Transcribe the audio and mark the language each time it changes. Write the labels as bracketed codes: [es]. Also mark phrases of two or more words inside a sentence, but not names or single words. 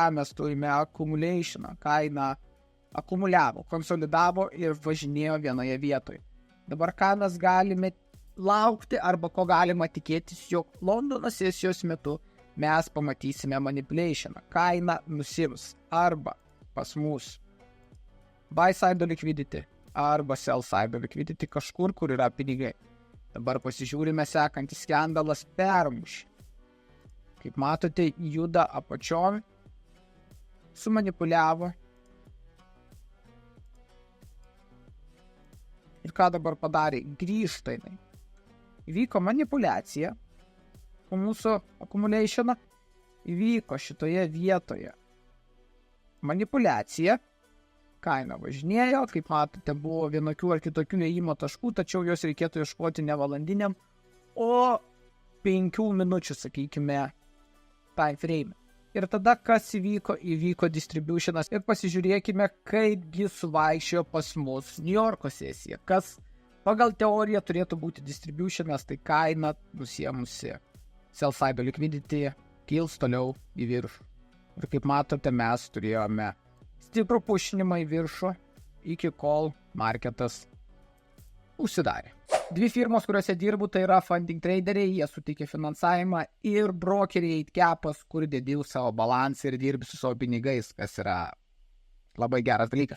[lt] Mes turime accumulationą. Kaina akumuliavo, konsolidavo ir važinėjo vienoje vietoje. Dabar ką mes galime laukti arba ko galima tikėtis, jog Londono sesijos metu mes pamatysime manipulationą. Kaina nusims arba pas mus [en] buy side liquidity [lt] arba [en] sell side liquidity [lt] kažkur, kur yra pinigai. Dabar pasižiūrime, sekantis skandalas permušė. Kaip matote, juda apačion, sumanipuliavo. Ir ką dabar padarė? Grįžta jinai. Įvyko manipulacija. Mūsų accumulationą įvyko šitoje vietoje manipulacija, kaina važinėjo, kaip matote, buvo vienokių ar kitokių įėjimo taškų, tačiau jos reikėtų ieškoti ne valandiniam, o 5 minučių, sakykime, [en] time frame. [lt] Ir tada kas įvyko? Įvyko distributionas ir pasižiūrėkime, kaipgi suvaikščiojo pas mus New Yorko sesija. Kas pagal teoriją turėtų būti distributionas, tai kaina nusiėmusi [en] sell side liquidity [lt] kils toliau į viršų. Ir kaip matote, mes turėjome stiprų pušinimą į viršų, iki kol marketas užsidarė. Dvi firmos, kuriuose dirbu, tai yra funding traderiai, jie suteikia finansavimą, ir brokeriai Capas, kur dedi savo balansą ir dirbi su savo pinigais, kas yra labai geras dalykas.